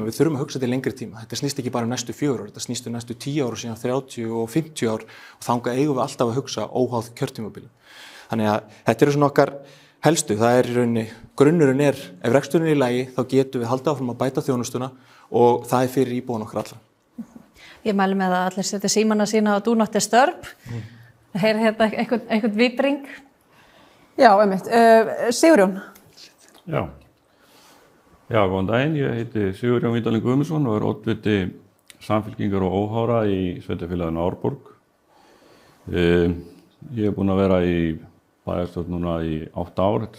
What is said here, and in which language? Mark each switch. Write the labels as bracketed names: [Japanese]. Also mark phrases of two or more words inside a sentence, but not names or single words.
[Icelandic] Við þurfum að hugsa til lengri tíma. Þetta snýst ekki bara næstu 4 ár, þetta snýst næstu 10 ár og síðan 30 og 50 ár og þangað eigum við alltaf að hugsa óháð kjörtímabili. Þannig að þetta eru svona okkar helstu. Það í rauninni, grunnurinn ef reksturinn í lagi þá getum við haldið áfram að bæta þjónustuna og það fyrir íbúan okkar alla. Ég mæli með að allir setja símana sína á [English] do not disturb. [Icelandic] Heyri einhvern vibring. Já, einmitt. Sigurjón. Já, góðan daginn. Ég heiti Sigurjón Vídalín Guðmundsson og oddviti Samfylkingar og óhára í sveitarfélaginu Árborg. Ég búinn að vera í bæjarstjórn núna í 8 ár.